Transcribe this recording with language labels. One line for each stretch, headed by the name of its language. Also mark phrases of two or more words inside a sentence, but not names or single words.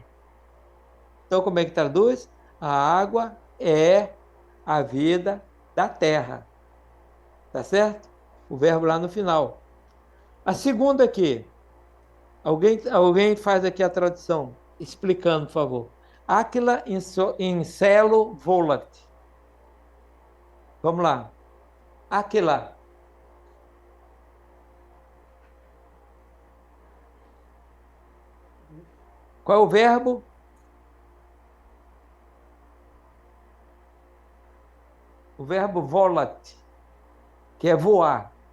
Portuguese: Então, como é que traduz? A água é a vida da terra, tá certo? O verbo lá no final. A segunda aqui, alguém faz aqui a tradução, explicando, por favor.
Latin: Aquila in celo volat.
Portuguese: Vamos lá. Aquila. Qual é o verbo? O verbo volat, que é voar.